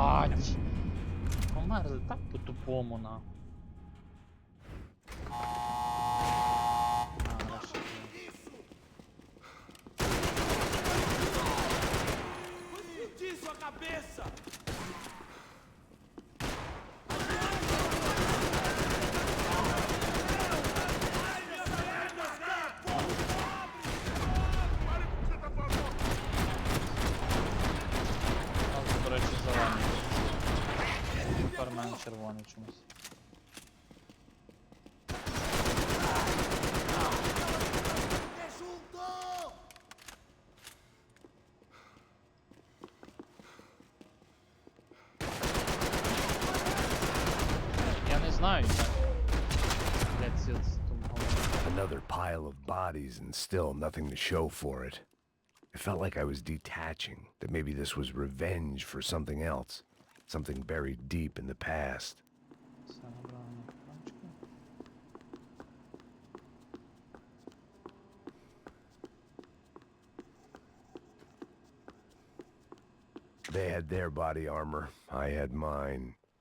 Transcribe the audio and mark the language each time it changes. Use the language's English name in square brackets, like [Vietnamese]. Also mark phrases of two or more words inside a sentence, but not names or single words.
[Ukrainian] блядь. Померли так по-тупому, нахуй. [Portuguese] Explodir sua cabeça! [Ukrainian] До речі, зелений. Тепер в мене червоний чомусь. Я не знаю, як. Блядь, ці от [English] Another pile of bodies and still nothing to show for it. It felt like I was detaching, that maybe this was revenge for something else, something buried deep in the past. [Ukrainian] Все набрали на патрончики. [English] They had their body armor, I had mine.